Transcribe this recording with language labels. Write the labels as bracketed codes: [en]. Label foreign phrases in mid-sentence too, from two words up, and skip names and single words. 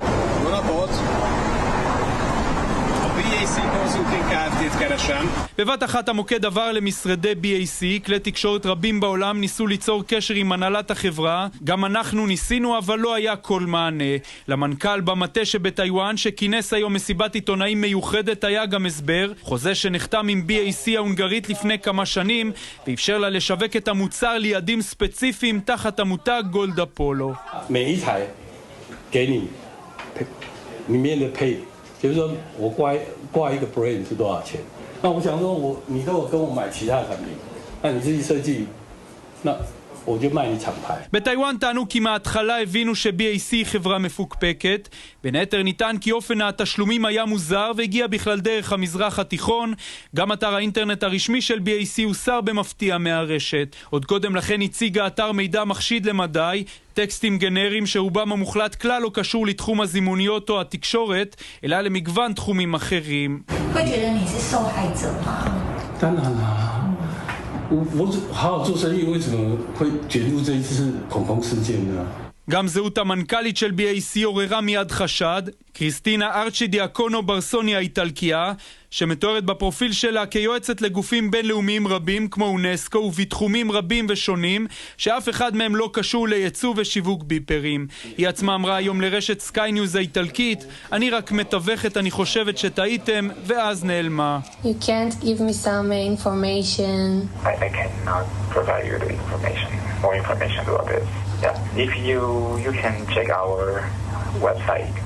[he] בבת אחת המוקד עבר למשרדי BAC, כלי תקשורת רבים בעולם ניסו ליצור קשר עם הנהלת החברה, גם אנחנו ניסינו אבל לא היה כל מענה. למנכ"ל במטה שבטיואן שכינס היום מסיבת עיתונאים מיוחדת היה גם הסבר, חוזה שנחתם עם BAC ההונגרית לפני כמה שנים ואפשר לה לשווק את המוצר ליעדים ספציפיים תחת המותג גולדה פולו. [zh] 就是说我挂一个 brand 是多少钱？那我想说你都有跟我买其他产品，那你自己设计，那我就卖你厂牌. [he] בטיואן טענו כי מההתחלה הבינו ש-BAC היא חברה מפוקפקת. בין היתר ניתן כי אופן התשלומים היה מוזר והגיע בכלל דרך המזרח התיכון. גם אתר האינטרנט הרשמי של BAC הוסר במפתיע מהרשת. עוד קודם לכן הציג האתר מידע מחשיד למדי, טקסטים גנריים שרובם המוחלט כלל לא קשור לתחום הזימוניות או התקשורת, אלא למגוון תחומים אחרים. [zh] 会觉得你是受害者吗？当然啦，我好好做生意，为什么会卷入这一次恐慌事件呢？ [he] גם זהות המנכ"לית של BAC עוררה מיד חשד. קריסטינה ארצ'י דיאקונו ברסוני האיטלקיה, שמתוארת בפרופיל שלה כיועצת לגופים בינלאומיים רבים כמו אונסקו ובתחומים רבים ושונים, שאף אחד מהם לא קשור לייצוא ושיווק ביפרים. היא עצמה אמרה היום לרשת סקיי ניוז האיטלקית, אני רק מתווכת, אני חושבת שטעיתם, ואז נעלמה. [en] You can't give me some information. I cannot provide you the information, more information about this. Yeah, if you can check our website.